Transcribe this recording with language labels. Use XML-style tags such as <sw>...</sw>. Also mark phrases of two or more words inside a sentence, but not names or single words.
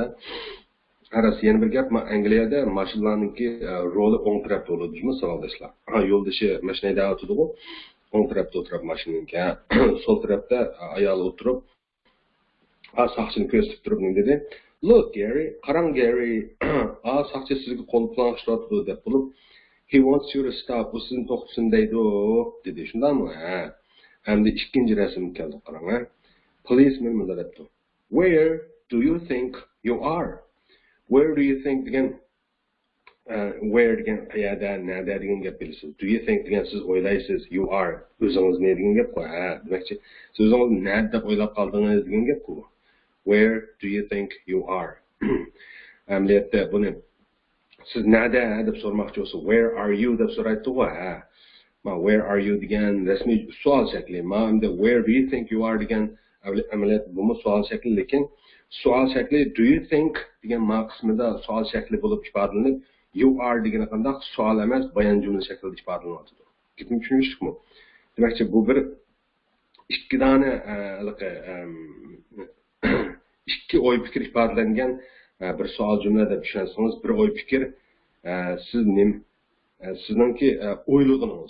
<uz>Arasi yana bir gap, Angliyada mashinalarningki roli o'ng tarafda bo'ladi, savoldoshlar. Yo'ldoshi mashinada o'tiradi, o'ng tarafda o'tirib mashinaning, so'l tarafda ayol o'tirib, saqchini ko'rsatib turib nima dedi?</uz> <en>Look, Gary,</en> <uz>qarang Gary, saqchi sizga qo'l bilan ishlatdi deb bo'lib,</uz> <en>he wants you to stop,</en> <uz>u sizni to'xtatsin deydi, dedi. Shundami? Hamda ikkinchi rasm keldi, qarang. Policeman bunday debdi.</uz> <en>Where do you think you are? Where do you think</en> <uz>degan where degan qayerda, nada degan gap bilasiz.</uz> <en>Do you think</en> <uz>degan siz o'ylaysiz,</uz> <en>you are</en> <uz>o'zingiz ne degan gap qo'y. Demakchi, siz o'zingiz nada deb o'ylab qoldingiz degan gap bu.</uz> <en>Where do you think you are?</en> <uz>Amaliyotda buni siz nada deb so'ramoqchi bo'lsa,</uz> <en>where are you</en> <uz>deb so'raydi-ku.</uz> <en>Where are you</en> <uz>degan rasmiy savol shakli. Endi</uz> <en>where do you think you are</en> <uz>degan amaliyotda bu savol shakli, lekin savol shakli</uz> <en>do you think</en> <uz>degan qismida savol shakli bo'lib ifodalanib,</uz> <en>you are</en> <uz>degani qanday savol emas, bayon jumla shaklida ifodalanyapti. Gapni tushundingizmi? Demakki bu bir ikki dona ikki o'y fikr ifodalangan bir savol jumla deb tushunsangiz, bir o'y fikr sizningki o'ylig'ingiz.</uz>